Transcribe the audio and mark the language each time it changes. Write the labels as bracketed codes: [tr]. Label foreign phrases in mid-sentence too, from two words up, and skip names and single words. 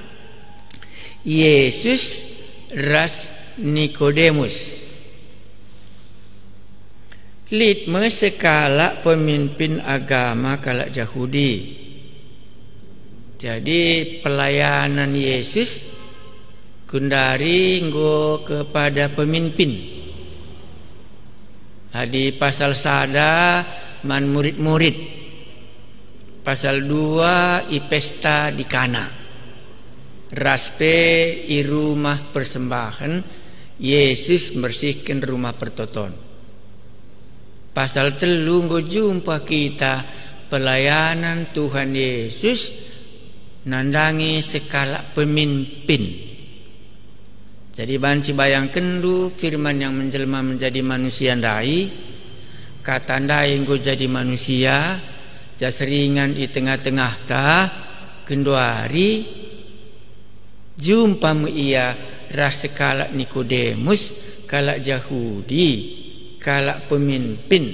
[btx] Yesus ras Nikodemus. Litme sekala pemimpin agama kalak Yahudi. Jadi pelayanan Yesus kundari nggo kepada pemimpin. Di pasal sada man murid-murid. Pasal 2 pesta di Kana. Raspe i rumah persembahan Yesus bersihkan rumah pertoton. Pasal 3 nggo jumpa kita pelayanan Tuhan Yesus nandangi sekala pemimpin. Jadi banci bayangkan du [id] firman yang menjelma menjadi manusia [btx] ndai, kata ndai nggo jadi manusia, jaseringan di tengah-tengah ta, kenduari jumpa mu ia ras sekala Nikodemus, kalak Yahudi, kalak pemimpin.